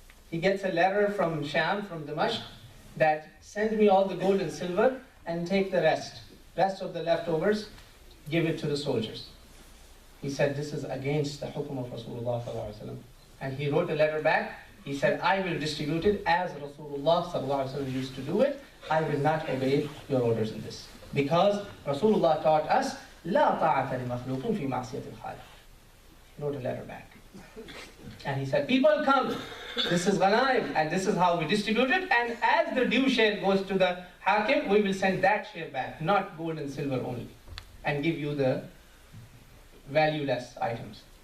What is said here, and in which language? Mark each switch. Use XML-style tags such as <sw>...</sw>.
<en>He gets a letter from Sham, from Damashq, that send me all the gold and silver and take the rest of the leftovers, give it to the soldiers. He said, this is against the hukum of Rasulullah sallallahu alaihi wasallam. And he wrote a letter back. He said, I will distribute it as Rasulullah sallallahu alaihi wasallam used to do it. I will not obey your orders in this. Because Rasulullah taught us,</en> <ar>لا طاعة لمخلوق في معصية الخالق.</ar> <en>He wrote a letter back. And he said, people come, this is ghanaim, and this is how we distribute it, and as the due share goes to the hakim, we will send that share back, not gold and silver only, and give you the valueless items.</en>